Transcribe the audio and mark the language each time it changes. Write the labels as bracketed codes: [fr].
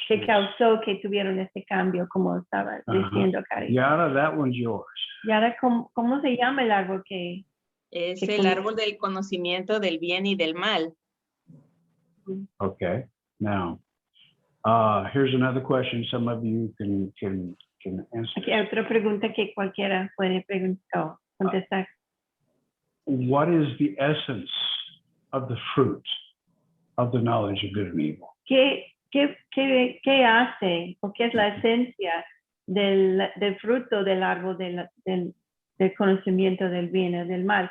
[es] Que causó que tuvieron este cambio, como estaba diciendo Cari. [en] Yara, that one's yours. [es] Y ahora, ¿cómo se llama el árbol que? Es el árbol del conocimiento del bien y del mal. [en] Okay. Now, here's another question. Some of you can answer. [es] Aquí hay otra pregunta que cualquiera puede preguntar, contestar. [en] What is the essence of the fruit of the knowledge of good and evil? [es] ¿Qué hace o qué es la esencia del fruto del árbol del conocimiento del bien y del mal?